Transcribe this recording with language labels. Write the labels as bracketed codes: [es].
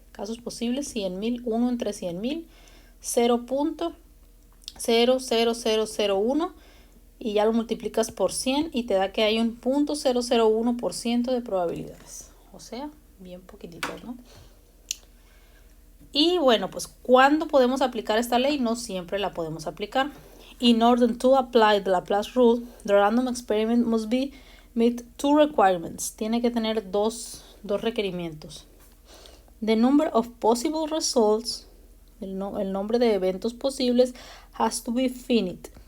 [es] Casos posibles, 100,000, 1 entre 100,000, 0.00001, y ya lo multiplicas por 100 y te da que hay un 0.001% de probabilidades. O sea, bien poquititos, ¿no? Y bueno, pues ¿cuándo podemos aplicar esta ley? No siempre la podemos aplicar. [en] In order to apply the Laplace rule, the random experiment must meet two requirements. [es] Tiene que tener dos requerimientos. [en] The number of possible results, [es] el nombre de eventos posibles, [en] has to be finite.